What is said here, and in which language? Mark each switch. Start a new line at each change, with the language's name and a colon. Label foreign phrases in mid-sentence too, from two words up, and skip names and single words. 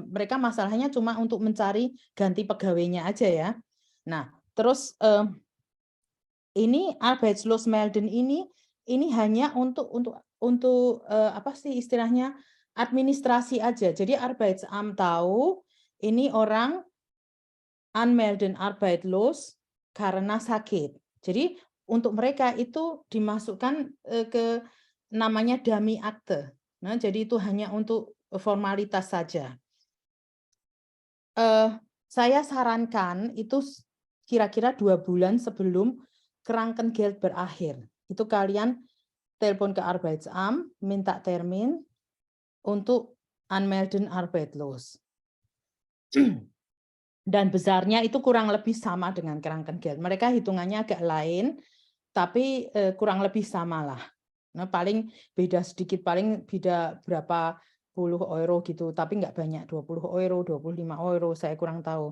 Indonesian: Mereka masalahnya cuma untuk mencari ganti pegawainya aja ya. Nah, terus ini Arbeitslosmelden ini hanya untuk apa sih istilahnya administrasi aja. Jadi Arbeitsamt tahu ini orang
German: anmelden arbeitslos
Indonesian: karena sakit. Jadi untuk mereka itu dimasukkan ke namanya dummy akte. Nah, jadi itu hanya untuk formalitas saja. Saya sarankan itu kira-kira 2 bulan sebelum Krankengeld berakhir. Itu kalian telepon ke Arbeitsamt, minta termin untuk
German: anmelden arbeitslos.
Indonesian: Dan besarnya itu kurang lebih sama dengan Krankengeld. Mereka hitungannya agak lain, tapi kurang lebih sama lah. Nah, paling beda sedikit, paling beda berapa puluh euro gitu, tapi nggak banyak, 20 euro, 25 euro, saya kurang tahu.